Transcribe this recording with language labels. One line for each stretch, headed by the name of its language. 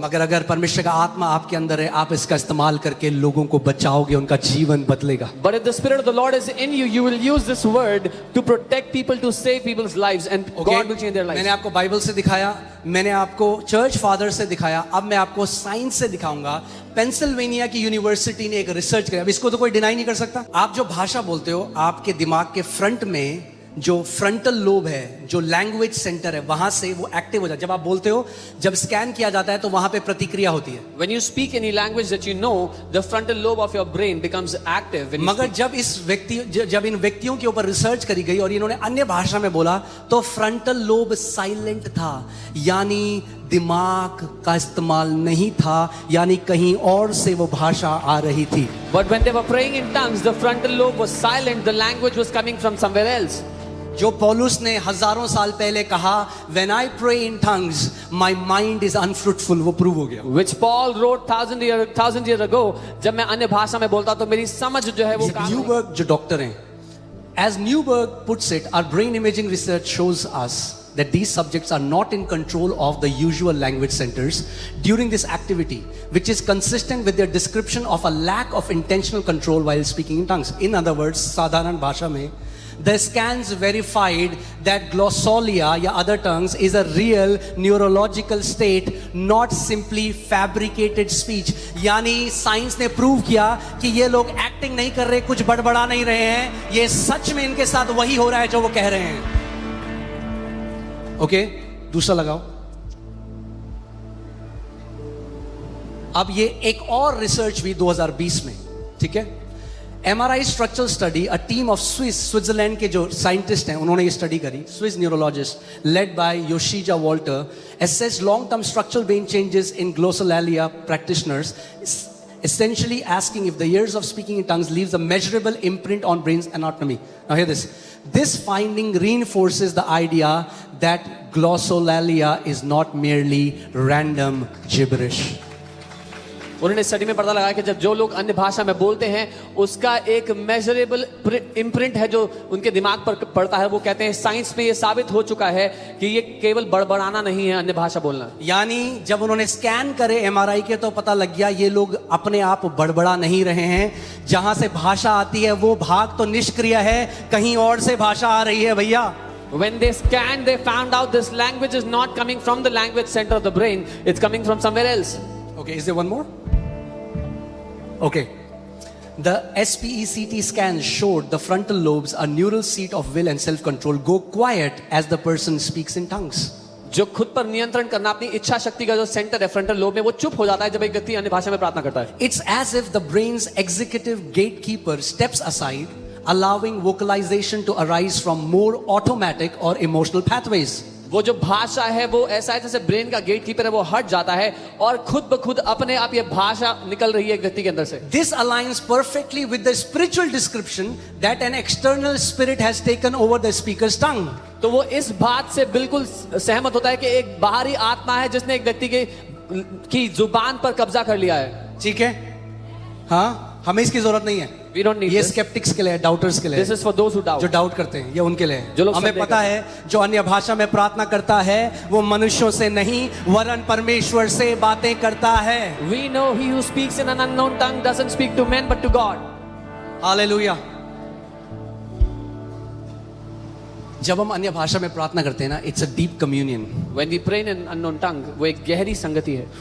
Hindi: मगर अगर परमेश्वर का आत्मा आपके अंदर है, आप इसका इस्तेमाल करके लोगों को बचाओगे, उनका जीवन बदलेगा।
English: But if the Spirit of the Lord is in you, you will use this word to protect people, to save people's lives, and God will change their lives.
Hindi: मैंने आपको बाइबल से दिखाया, मैंने आपको चर्च फादर से दिखाया, अब मैं आपको साइंस से दिखाऊंगा। पेंसिल्वेनिया की यूनिवर्सिटी ने एक रिसर्च किया, अब इसको तो कोई डिनाई नहीं कर सकता। आप जो भाषा बोलते हो, आपके दिमाग के फ्रंट में जो फ्रंटल लोब है, जो लैंग्वेज सेंटर है, वहां से वो एक्टिव हो जाता है। जब आप बोलते हो, जब स्कैन किया जाता है तो वहां पे प्रतिक्रिया होती है।
English: When you speak any language that you know, the frontal lobe of your brain becomes active. When you
Hindi: मगर
English: speak.
Hindi: जब इन व्यक्तियों के ऊपर रिसर्च करी गई और इन्होंने अन्य भाषा में बोला तो फ्रंटल लोब साइलेंट था, यानी दिमाग का इस्तेमाल नहीं था, यानी कहीं और से वो भाषा आ रही थी।
English: But when they were praying in tongues, the frontal lobe was silent. The language was coming from somewhere else.
Hindi: जो पौलुस ने हजारों साल पहले कहा,
English: when I pray in tongues, my mind is unfruitful,
Hindi: वो प्रूव हो गया।
English: Which Paul wrote thousand years ago,
Hindi: जब मैं अन्य भाषा में बोलता तो मेरी समझ जो है वो काम नहीं। न्यूबर्ग जो डॉक्टर हैं,
English: as Newberg puts it, our brain imaging research shows us that these subjects are not in control of the usual language centers during this activity, which is consistent with their description of a lack of intentional control while speaking in tongues. In other words,
Hindi: साधारण भाषा में
English: the scans verified that glossolalia
Hindi: या
English: other tongues is a real neurological state, not simply fabricated speech.
Hindi: यानी science ने prove किया कि ये लोग एक्टिंग नहीं कर रहे, कुछ बड़बड़ा नहीं रहे हैं, ये सच में इनके साथ वही हो रहा है जो वो कह रहे हैं। ओके, दूसरा लगाओ। अब ये एक और रिसर्च भी 2020 में, ठीक है, MRI structural study, a team of Switzerland के जो साइंटिस्ट हैं उन्होंने ये स्टडी करी,
English: Swiss neurologist led by Yoshija Walter, assessed long-term structural brain changes in glossolalia practitioners, essentially asking if the years of speaking in tongues leaves a measurable imprint on brain's anatomy. Now hear this. This finding reinforces the idea that glossolalia is not merely random gibberish.
Hindi: उन्होंने study में पता लगाया कि जब जो लोग अन्य भाषा में बोलते हैं उसका एक मेजरेबल इम्प्रिंट है जो उनके दिमाग पर पड़ता है। वो कहते हैं साइंस में ये साबित हो चुका है कि ये केवल बड़बड़ाना नहीं है अन्य भाषा बोलना। यानी जब उन्होंने स्कैन करे MRI के तो पता लग गया ये लोग अपने आप बड़बड़ा नहीं रहे हैं, जहां से भाषा आती है वो भाग तो निष्क्रिय है, कहीं और से भाषा आ रही है भैया।
English: When they scanned, they found out this language is not coming from the language center of the brain, it's coming from somewhere else. Okay, is there one more? Okay. The SPECT scan showed the frontal lobes, a neural seat of will and self-control, go quiet as the person speaks in tongues.
Hindi: जो खुद पर नियंत्रण करना, अपनी इच्छा शक्ति का जो सेंटर है फ्रंटल लोब में, वो चुप हो जाता है जब एक व्यक्ति अन्य भाषा में प्रार्थना करता है.
English: It's as if the brain's executive gatekeeper steps aside, allowing vocalization to arise from more automatic or emotional pathways.
Hindi: वो जो भाषा है वो ऐसा है जैसे ब्रेन का गेट कीपर है, वो हट जाता है और खुद ब खुद अपने आप ये भाषा निकल रही है एक व्यक्ति के अंदर से.
English: This aligns perfectly with the spiritual description that an external spirit has taken over the speaker's tongue.
Hindi: तो वो इस बात से बिल्कुल सहमत होता है कि एक बाहरी आत्मा है जिसने एक व्यक्ति की जुबान पर कब्जा कर लिया है. ठीक है, हाँ, हमें इसकी जरूरत नहीं है.
English: We don't need
Hindi: ये
English: this.
Hindi: स्केप्टिक्स के लिए, डाउटर्स के लिए.
English: This is for those who doubt.
Hindi: जो डाउट करते हैं, ये उनके लिए है. जो लोग हमें संदेह पता है जो अन्य भाषा में प्रार्थना करता है वो मनुष्यों से नहीं वरन परमेश्वर से बातें करता है.
English: We know he who speaks in an unknown tongue doesn't speak to men but to God.
Hindi: Hallelujah. जब हम अन्य भाषा में प्रार्थना करते हैं ना,
English: It's a deep communion. When we pray in an unknown tongue,
Hindi: वो एक गहरी संगति है.